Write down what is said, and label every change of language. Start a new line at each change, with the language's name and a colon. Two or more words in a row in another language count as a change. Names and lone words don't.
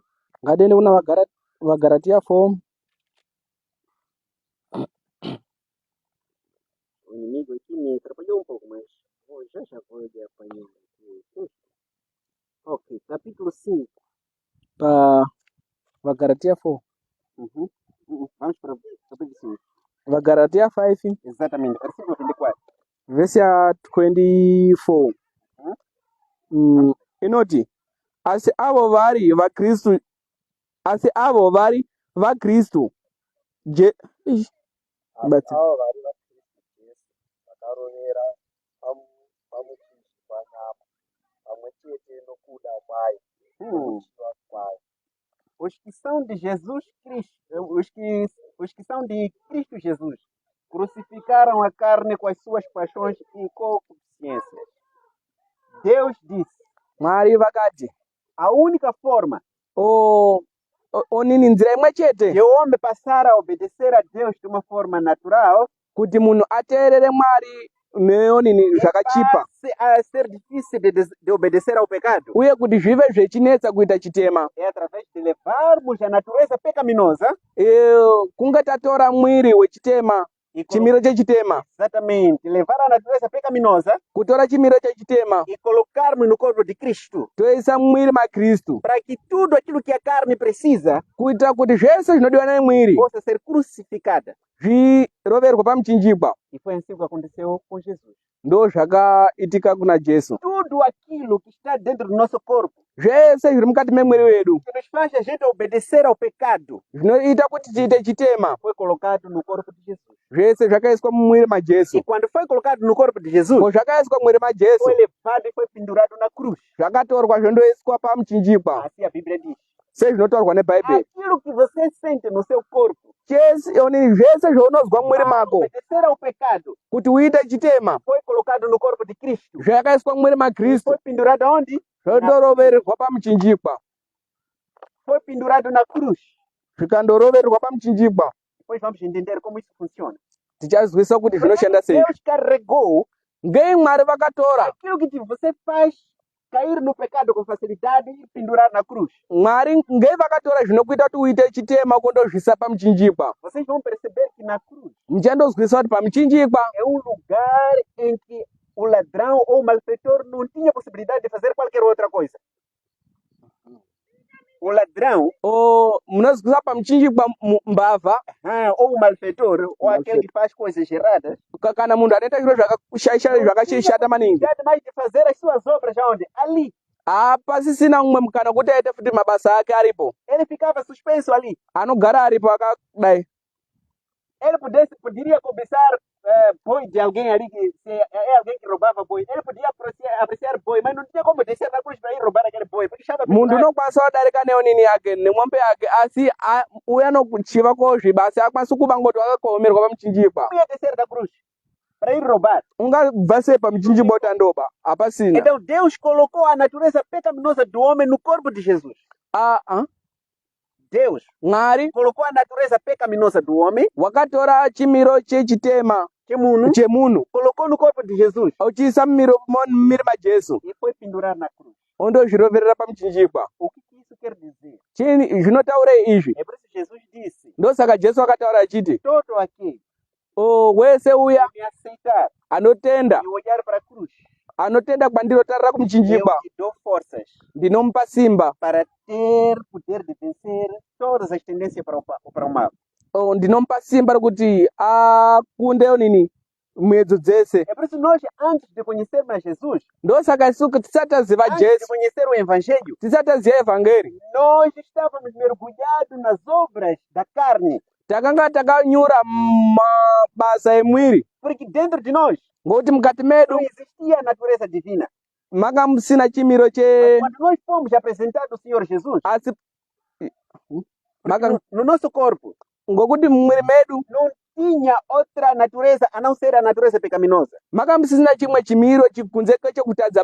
Shona: Ngatende kuna vaGaratia 4.
Portuguese: O inimigo aqui me atrapalhou um pouco, mas já vou lhe apanhar aqui. Ok, capítulo 5.
Shona: Pa vaGaratia 4.
Portuguese: Vamos para o capítulo 5.
Shona: vaGaratia 5
Portuguese: Exatamente, versículo 24.
Shona: vesi ya 24. Inoti asi avo vari vaKristu Bati. Avo vari vaKristu Jesu vakarovera pamuchinji panyama pamwe chete nokuda kwayo nokuchiva kwayo.
Portuguese: Os que são de Jesus Cristo, os que são de Cristo Jesus, crucificaram a carne com as suas paixões e concupiscências. Deus disse,
Shona: Mwari vakati
Portuguese: a única forma
Shona: onini nzira imwe chete
Portuguese: de o homem passar a obedecer a Deus de uma forma natural
Shona: kuti munhu ateerere Mwari neonini zvakachipa
Portuguese: passe a ser difícil de obedecer ao pecado.
Shona: uye kuti zvive zvechinetsa kuita chitema
Portuguese: É através de levarmos a natureza pecaminosa
Shona: kunge tatora mwiri wechitema, chimiro chechitema,
Portuguese: exatamente, levar a natureza pecaminosa
Shona: kutora chimiro chechitema
Portuguese: e colocarmos no corpo de Cristo,
Shona: toisa mwiri maKristu,
Portuguese: para que tudo aquilo que a carne precisa
Shona: kuitira kuti zvese zvinodiwa nemwiri
Portuguese: possa ser crucificada.
Shona: zviroverwa pamuchinjikwa.
Portuguese: E foi assim que aconteceu com Jesus.
Shona: Ndo zvakaitika kuna Jesu.
Portuguese: Tudo aquilo que está dentro do nosso corpo,
Shona: Zvese zviri mukati memwiri wedu
Portuguese: que nos faz a gente obedecer ao pecado,
Shona: zvinoita kuti tiite chitema,
Portuguese: foi colocado no corpo de Jesus.
Shona: zvese zvakaiswa mumwiri maJesu.
Portuguese: E quando foi colocado no corpo de Jesus,
Shona: Ko zvakaiswa mumwiri maJesu
Portuguese: foi levado e foi pendurado na cruz.
Shona: zvakatorwa zvondoiswa pamuchinjikwa
Portuguese: Assim a Bíblia diz.
Shona: sezvinotaurwa neBhaibheri.
Portuguese: Aquilo que você sente no seu corpo,
Shona: Onini zvese zvaunozwa mumwiri
Portuguese: para
Shona: mako
Portuguese: obedecer ao pecado,
Shona: kuti uite chitema
Portuguese: foi colocado no corpo de Cristo.
Shona: zvakaiswa mumwiri maKristu
Portuguese: Foi pendurado aonde?
Shona: zvondorovererwa pamuchinjikwa,
Portuguese: Foi pendurado na cruz.
Shona: zvikandorovererwa pamuchinjikwa.
Portuguese: Depois vamos entender como isso funciona.
Shona: Tichazwisa kuti zvinoshanda sei.
Portuguese: Deus carregou
Shona: Ngei Mwari vakatora
Portuguese: aquilo que você faz cair no pecado com facilidade e pendurar na cruz.
Shona: Mwari ngei vakatora zvinokuita kuti uite chitema kundozvisa pamuchinjikwa.
Portuguese: Vocês vão perceber que na cruz
Shona: Muchandozwisa kuti pamuchinjikwa
Portuguese: é lugar em que o ladrão ou o malfeitor não tinha possibilidade de fazer qualquer outra coisa. O ladrão
Shona: munozwisa pamuchinjikwa mbavha
Portuguese: ou o malfeitor ou aquele que faz coisas erradas
Shona: kana munhu anoita zviro zvakashata maningi
Portuguese: mais de fazer as suas obras aonde? Ali.
Shona: pasisina umwe mukana kuti aite futi mabasa ake aripo.
Portuguese: Ele ficava suspenso ali.
Shona: Anogara aripo akadai.
Portuguese: Ele poderia cobiçar boi de alguém ali, que se é alguém que roubava boi. Ele podia apreciar boi, mas não tinha como descer na cruz para ir roubar aquele boi. Porque estava
Shona: Munhu unokwanisa kudarika neonini yake nemwombe yake asi uye anochiva kozviba asi akwanisa kuva ngoti wakakomerwa pamuchinjikwa.
Portuguese: Não ia descer da cruz para ir roubar.
Shona: Ungabva sei pamuchinjikwa utandoba? Hapasina.
Portuguese: Então Deus colocou a natureza pecaminosa do homem no corpo de Jesus. Deus
Shona: Mwari
Portuguese: colocou a natureza pecaminosa do homem,
Shona: wakatora chimiro chechitema chemunhu
Portuguese: colocou no corpo de Jesus
Shona: auchiisa mumiri maJesu
Portuguese: e foi pendurar na cruz.
Shona: ondozviroverera pamuchinjikwa.
Portuguese: O que isso quer dizer?
Shona: Chini zvinotaura izvi?
Portuguese: É por isso que Jesus disse:
Shona: Ndosaka Jesu akataura achiti
Portuguese: todo aquele
Shona: wese uya
Portuguese: que me aceitar
Shona: anotenda
Portuguese: e olhar para a cruz,
Shona: anotenda kwandinotarira kumuchinjikwa
Portuguese: eu te dou forças
Shona: ndinompa simba
Portuguese: para ter poder de vencer todas as tendências para o mal.
Shona: ndinompa simba rokuti akunde nini mwedzo dzese.
Portuguese: É por isso que nós, antes de conhecermos a Jesus,
Shona: Ndosaka isuku tisataziva
Portuguese: antes de Jesu, conhecer o Evangelho,
Shona: tisataziva evangeli,
Portuguese: nós estávamos mergulhados nas obras da carne.
Shona: takanga takanyura mabasa emwiri,
Portuguese: Porque dentro de nós
Shona: ngokuti mukati medu
Portuguese: não existia a natureza divina.
Shona: manga musina chimiro
Portuguese: Mas
Shona: che
Portuguese: quando nós fomos apresentados ao Senhor Jesus,
Shona: asi
Portuguese: porque
Shona: manga
Portuguese: no nosso corpo
Shona: ngokuti mumwiri medu
Portuguese: não tinha outra natureza a não ser a natureza pecaminosa.
Shona: manga musina chimwe chimiro chikunzeke chekutadza